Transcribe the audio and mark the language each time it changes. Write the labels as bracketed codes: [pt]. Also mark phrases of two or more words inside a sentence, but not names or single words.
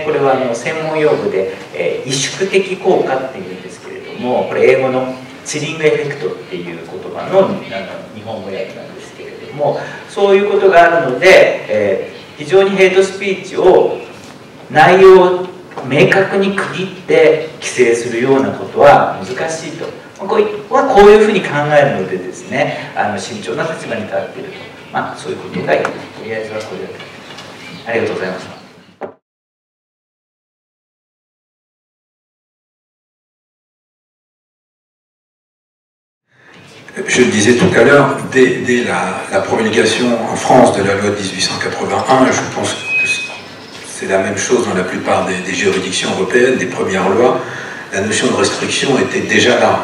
[ja] これは専門用語で、萎縮的効果っていうんですけれども、これ英語の [en] chilling effect [ja] っていう言葉の日本語訳なんですけれども、そういうことがあるので、非常にヘイトスピーチを内容を明確に区切って規制するようなことは難しいと、こういうふうに考えるのでですね、慎重な立場に立っていると、そういうことが言える。とりあえずはこれだけ。ありがとうございました。 [fr] Je le disais tout à l'heure, dès la promulgation en France de la loi de 1881, et je pense que c'est la même chose dans la plupart des juridictions européennes, des premières lois, la notion de restriction était déjà là.